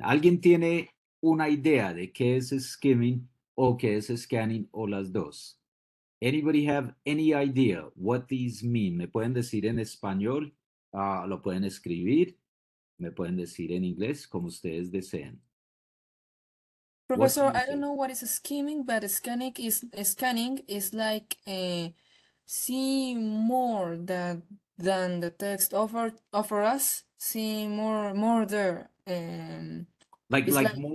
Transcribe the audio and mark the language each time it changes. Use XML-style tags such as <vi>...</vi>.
<es>¿Alguien tiene una idea de qué es skimming o qué es scanning o las dos?</es> <en>Anybody have any idea what these mean?</en> <es>¿Me pueden decir en español? ¿Lo pueden escribir? ¿Me pueden decir en inglés? Como ustedes deseen.</es> <en>Professor, you I don't say? know what is skimming, but scanning is like see more than the text offer us. See more there. Like It's like</en>